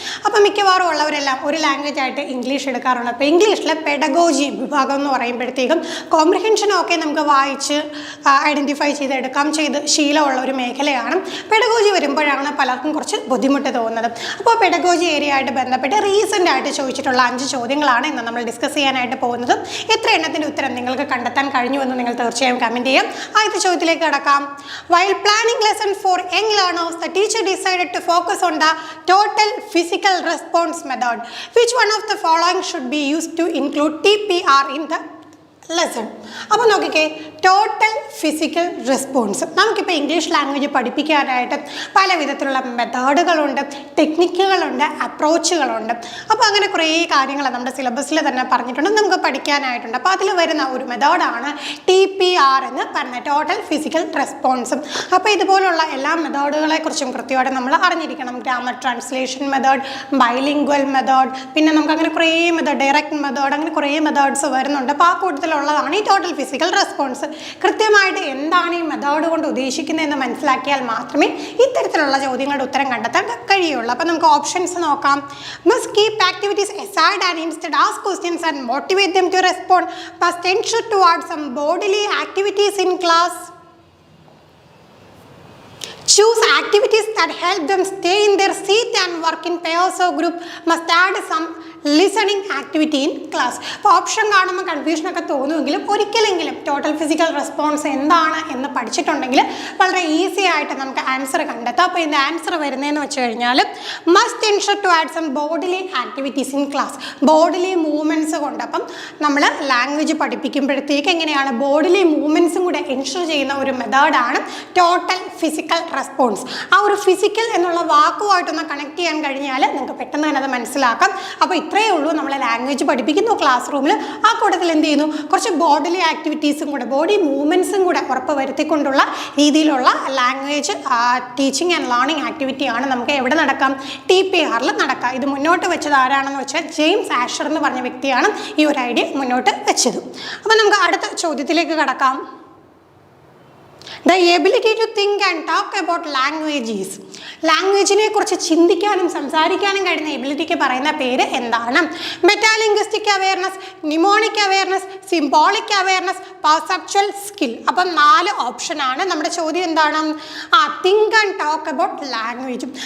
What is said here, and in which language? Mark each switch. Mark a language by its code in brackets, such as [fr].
[ml] അപ്പോൾ മിക്കവാറും ഉള്ളവരെല്ലാം ഒരു ലാംഗ്വേജ് ആയിട്ട് ഇംഗ്ലീഷ് എടുക്കാറുണ്ട്. അപ്പോൾ ഇംഗ്ലീഷിലെ പെഡഗോജി വിഭാഗം എന്ന് പറയുമ്പോഴത്തേക്കും കോംപ്രിഹെൻഷനൊക്കെ നമുക്ക് വായിച്ച് ഐഡൻറ്റിഫൈ ചെയ്ത് ശീലമുള്ള ഒരു മേഖലയാണ്. പെഡഗോജി വരുമ്പോഴാണ് പലർക്കും കുറച്ച് ബുദ്ധിമുട്ട് തോന്നുന്നത്. അപ്പോൾ പെഡഗോജി ഏരിയ ആയിട്ട് ബന്ധപ്പെട്ട് റീസെൻ്റ് ആയിട്ട് ചോദിച്ചിട്ടുള്ള 5 ചോദ്യങ്ങളാണ് ഇന്ന് നമ്മൾ ഡിസ്കസ് ചെയ്യാനായിട്ട് പോകുന്നത്. എത്ര എണ്ണത്തിൻ്റെ ഉത്തരം നിങ്ങൾക്ക് കണ്ടെത്താൻ കഴിഞ്ഞുവെന്ന് നിങ്ങൾ തീർച്ചയായും കമൻറ്റ് ചെയ്യാം. ആദ്യത്തെ ചോദ്യത്തിലേക്ക് കടക്കാം. [en] While planning lesson for young learners, the teacher decided to focus on the total physical response method. Which one of the following should be used to include TPR in the lesson? [ml] അപ്പോൾ നോക്കിക്കേ, total physical response. നമുക്കിപ്പോൾ English language പഠിപ്പിക്കാനായിട്ട് പല വിധത്തിലുള്ള മെത്തേഡുകളുണ്ട്, ടെക്നിക്കുകളുണ്ട്, അപ്രോച്ചുകളുണ്ട്. അപ്പോൾ അങ്ങനെ കുറേ കാര്യങ്ങൾ നമ്മുടെ സിലബസിൽ തന്നെ പറഞ്ഞിട്ടുണ്ട്, നമുക്ക് പഠിക്കാനായിട്ടുണ്ട്. അപ്പോൾ അതിൽ വരുന്ന ഒരു മെത്തേഡാണ് TPR എന്ന് പറയുന്നത്, ടോട്ടൽ ഫിസിക്കൽ റെസ്പോൺസും. അപ്പോൾ ഇതുപോലുള്ള എല്ലാ മെത്തേഡുകളെക്കുറിച്ചും കൃത്യമായിട്ട് നമ്മൾ അറിഞ്ഞിരിക്കണം. Grammar translation method, bilingual method, പിന്നെ നമുക്ക് അങ്ങനെ കുറേ മെത്തേഡ്, ഡയറക്റ്റ് മെത്തേഡ്, അങ്ങനെ കുറേ മെത്തേഡ്സ് വരുന്നുണ്ട്. അപ്പോൾ ആ കൂട്ടത്തിലുള്ളതാണ് ഈ ടോട്ടൽ ഫിസിക്കൽ റെസ്പോൺസ്. കൃത്യമായിട്ട് എന്താണ് ഈ മെത്തേഡ് കൊണ്ട് ഉദ്ദേശിക്കുന്നതെന്ന് മനസ്സിലാക്കിയാൽ മാത്രമേ ഇത്തരത്തിലുള്ള ചോദ്യങ്ങളുടെ ഉത്തരം കണ്ടെത്താൻ കഴിയുള്ളൂ. അപ്പോൾ നമുക്ക് ഓപ്ഷൻസ് നോക്കാം. [en] Must keep activities aside and instead ask questions and motivate them to respond. Must ensure to add some bodily activities in class. Choose activities that help them stay in their seat and work in pairs or group. Must add some listening activity in class. [ml] അപ്പോൾ option കാണുമ്പോൾ കൺഫ്യൂഷനൊക്കെ തോന്നുമെങ്കിലും ഒരിക്കലെങ്കിലും total physical response എന്താണ് എന്ന് പഠിച്ചിട്ടുണ്ടെങ്കിൽ വളരെ easy ആയിട്ട് നമുക്ക് ആൻസർ കണ്ടെത്താം. അപ്പോൾ ഇതിൻ്റെ ആൻസർ വരുന്നതെന്ന് വെച്ച് കഴിഞ്ഞാൽ [en] Must ensure to add some bodily activities in class. [ml] Bodily movements കൊണ്ട്, അപ്പം നമ്മൾ ലാംഗ്വേജ് പഠിപ്പിക്കുമ്പോഴത്തേക്ക് എങ്ങനെയാണ് ബോഡിലി മൂവ്മെൻറ്റ്സും കൂടെ എൻഷുർ ചെയ്യുന്ന ഒരു മെത്തേഡാണ് ടോട്ടൽ ഫിസിക്കൽ റെസ്പോൺസ്. ആ ഒരു ഫിസിക്കൽ എന്നുള്ള വാക്കുമായിട്ടൊന്ന് കണക്ട് ചെയ്യാൻ കഴിഞ്ഞാൽ നിങ്ങൾക്ക് പെട്ടെന്ന് തന്നെ അത് മനസ്സിലാക്കാം. അപ്പോൾ ഇത്രയേ ഉള്ളൂ. നമ്മൾ ലാംഗ്വേജ് പഠിപ്പിക്കുന്നു ക്ലാസ് റൂമിൽ, ആ കൂട്ടത്തിൽ എന്ത് ചെയ്യുന്നു, കുറച്ച് ബോഡിലി ആക്ടിവിറ്റീസും കൂടെ, ബോഡി മൂവ്മെൻറ്റ്സും കൂടെ ഉറപ്പ് വരുത്തിക്കൊണ്ടുള്ള രീതിയിലുള്ള ലാംഗ്വേജ് ടീച്ചിങ് ആൻഡ് ലേണിംഗ് ആക്ടിവിറ്റിയാണ് നമുക്ക് എവിടെ നടക്കാം, TPRൽ നടക്കാം. ഇത് മുന്നോട്ട് വെച്ചത് ആരാണെന്ന് വെച്ചാൽ ജെയിംസ് ആഷർ എന്ന് പറഞ്ഞ വ്യക്തിയാണ് ഈ ഒരു ഐഡിയ മുന്നോട്ട് വെച്ചത്. അപ്പോൾ നമുക്ക് അടുത്ത ചോദ്യത്തിലേക്ക് കടക്കാം. [en] The ability to think and talk about languages. [ml] ലാംഗ്വേജിനെ കുറിച്ച് ചിന്തിക്കാനും സംസാരിക്കാനും കഴിയുന്ന എബിലിറ്റിക്ക് പറയുന്ന പേര് എന്താണ്? [en] Metalinguistic awareness, mnemonic awareness, symbolic awareness, perceptual skill. [ml] അപ്പം 4 ഓപ്ഷനാണ്. നമ്മുടെ ചോദ്യം എന്താണ്? [en] Think and talk about ലാംഗ്വേജും.